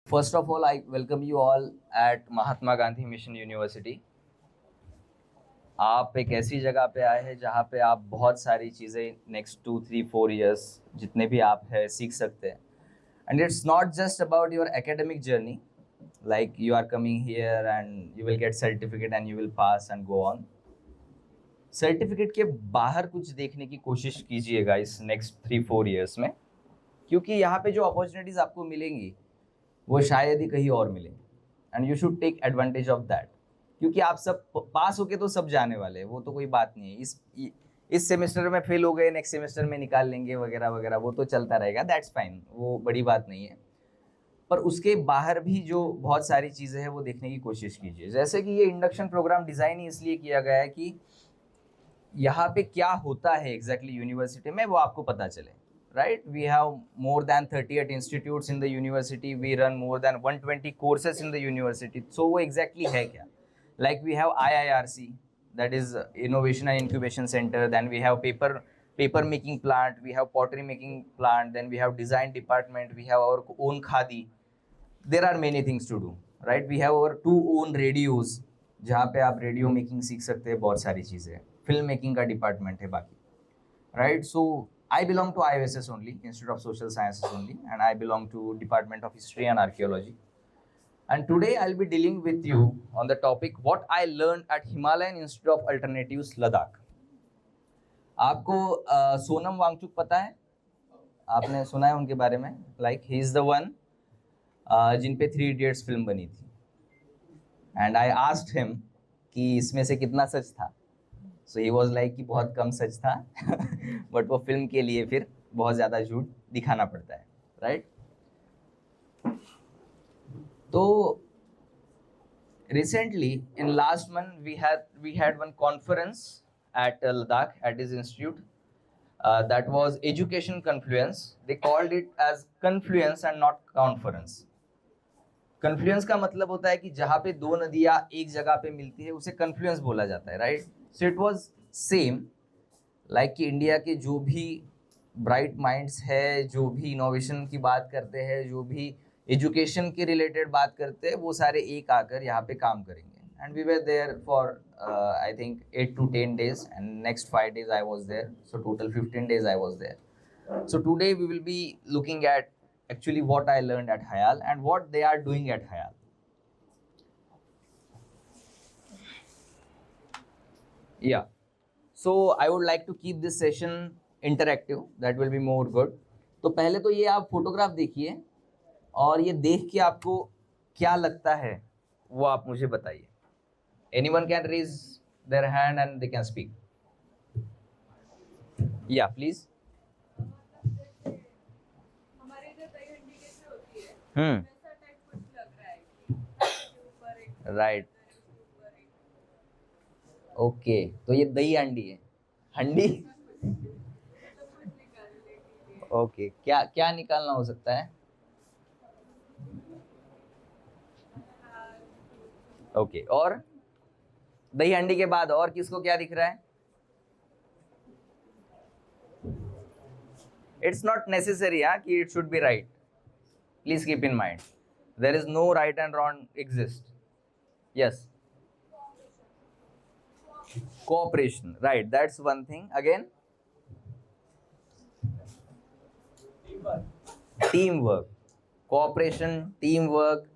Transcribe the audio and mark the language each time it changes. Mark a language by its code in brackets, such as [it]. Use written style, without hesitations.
[en] First of all, I welcome you all at Mahatma Gandhi mission university. [hi] आप एक ऐसी जगह पे आए हैं जहाँ पे आप बहुत सारी चीज़ें नेक्स्ट 2 3 4 years जितने भी आप है सीख सकते हैं। [en] And it's not just about your academic journey, like you are coming here and you will get certificate and you will pass and go on. [hi] Certificate के बाहर कुछ देखने की कोशिश कीजिएगा इस नेक्स्ट 3 4 years में, क्योंकि यहाँ पे जो अपॉर्चुनिटीज़ आपको मिलेंगी वो शायद ही कहीं और मिले, [en] And you should take advantage of that. [hi] क्योंकि आप सब पास होके तो सब जाने वाले हैं, वो तो कोई बात नहीं है। इस सेमेस्टर में फेल हो गए, नेक्स्ट सेमेस्टर में निकाल लेंगे वगैरह वगैरह, वो तो चलता रहेगा, दैट्स फाइन, वो बड़ी बात नहीं है। पर उसके बाहर भी जो बहुत सारी चीज़ें हैं वो देखने की कोशिश कीजिए। जैसे कि ये इंडक्शन प्रोग्राम डिज़ाइन ही इसलिए किया गया है कि यहाँ पे क्या होता है एग्जैक्टली यूनिवर्सिटी में वो आपको पता चले, right? [en] We have more than 38 institutes in the university. We run more than 120 courses in the university. [hi] So वो exactly है क्या? [en] Like we have IIRC, that is Innovation and Incubation Center. Then we have paper making plant. We have pottery making plant. Then we have design department. We have our own khadi. There are many things to do, right? We have our 2 own radios, [hi] जहाँ पे आप radio making सीख सकते हैं, बहुत सारी चीज़ें। Film making का डिपार्टमेंट है बाकी, right? [en] So I belong to IOSS only, Institute of Social Sciences only, and I belong to Department of History and Archaeology. And today I'll be dealing with you on the topic what I learned at Himalayan Institute of Alternatives, Ladakh. [hi] आपको सोनम वांगचुक पता है? आपने सुना है उनके बारे में? [en] Like he is the one [hi] जिन पे 3 Idiots फिल्म बनी थी. [en] And I asked him [hi] कि इसमें से कितना सच था. [en] so he was like [hi] कि बहुत कम सच था बट वो फिल्म के लिए फिर बहुत ज़्यादा झूठ दिखाना पड़ता है, राइट? [en] तो recently in last month we had one conference at Ladakh at his institute, that was education confluence. They called it as confluence and not conference. [hi] Confluence का मतलब होता है कि जहाँ पे 2 नदियाँ एक जगह पे मिलती है उसे कन्फ्लुएंस बोला जाता है, right? [en] so it was same like [hi] कि इंडिया के जो भी ब्राइट माइंड्स है, जो भी इनोवेशन की बात करते हैं, जो भी एजुकेशन के रिलेटेड बात करते हैं, वो सारे एक आकर यहाँ पे काम करेंगे. [en] And we were there for I think 8 to 10 days, and next 5 days I was there, so total 15 days I was there. So today we will be looking at actually what I learned at Hayal and what they are doing at Hayal. Yeah. So I would like to keep this session interactive. That will be more good. [hi] तो पहले तो ये आप photograph देखिए और ये देख के आपको क्या लगता है वो आप मुझे बताइए. [en] Anyone can raise their hand and they can speak. Yeah, please. [hi] हमारे इधर दही हंडी कैसे होती है, वैसा टाइप कुछ लग रहा है कि ऊपर एक राइट. ऊपर एक ओके, तो ये दही हंडी है. हंडी. मतलब कुछ निकालने के लिए. ओके, क्या क्या निकालना हो सकता है? ओके, और दही हंडी के बाद और किसको क्या दिख रहा है? [en] It's not necessary कि it should be right. Please keep in mind there is no right and wrong exist. Yes, cooperation, right? That's one thing. Again, teamwork, cooperation, teamwork.